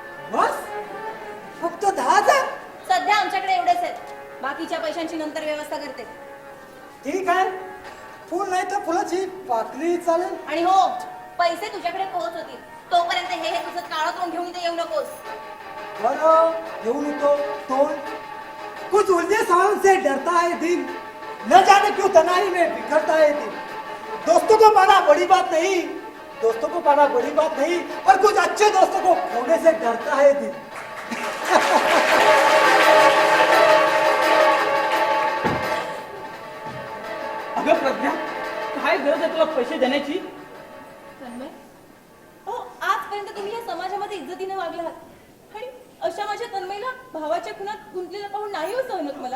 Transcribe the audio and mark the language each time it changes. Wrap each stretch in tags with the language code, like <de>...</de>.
<mr>बस फक्त 10,000? सध्या आमच्याकडे एवढेच आहेत, बाकीच्या पैशांची नंतर व्यवस्था करते. ठीक आहे, फुल नाही तर फुलाची पाकळी चालेल. आणि हो, पैसे तुझ्याकडे पोहोचतील तोपर्यंत हे तुझं काळं तोंड घेऊन इथे येऊ नकोस. बरं घेऊन येतो तोंड.</mr> <hi>कुछ उलझे सवालों से डरता है दिल, न जाने क्यों तनाई में बिखरता है दिल. दोस्तों को पाना बड़ी बात नहीं, दोस्तों को पाना बड़ी बात नहीं, पर कुछ अच्छे दोस्तों को खोने से डरता है दिल.</hi> <mr>अगं प्रज्ञा, काय गरज आहे तुला पैसे देण्याची? तन्मय, हो आजपर्यंत तुम्ही या समाजामध्ये इज्जतीने वागलात, आणि अशा माझ्या तन्मयला भावाच्या खुनात गुंतलेला पाहून नाही हो सहन होत मला.</mr>